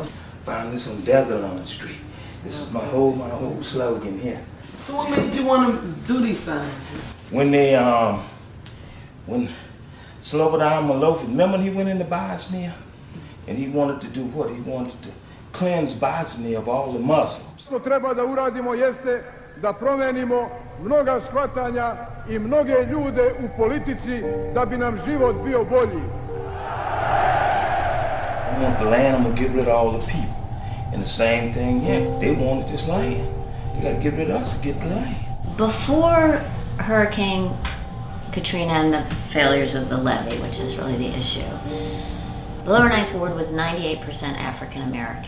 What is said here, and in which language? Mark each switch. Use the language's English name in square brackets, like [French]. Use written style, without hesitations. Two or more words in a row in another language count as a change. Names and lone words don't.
[English] Found this on Desalon Street. This is my whole slogan here. So what made you want to do these signs? When Slobodan Milosevic, remember he went into Bosnia? And he wanted to do what? He wanted to cleanse Bosnia of all the Muslims. [Serbian] Što treba da uradimo jeste da promenimo mnoga shvatanja I mnoge ljude u politici da bi nam život bio bolji. [English] I want the land, I'm gonna get rid of all the people. And the same thing, yeah, they wanted this land. They gotta get rid of us to get the land. Before Hurricane Katrina and the failures of the levee, which is really the issue, the Lower Ninth Ward was 98% African American.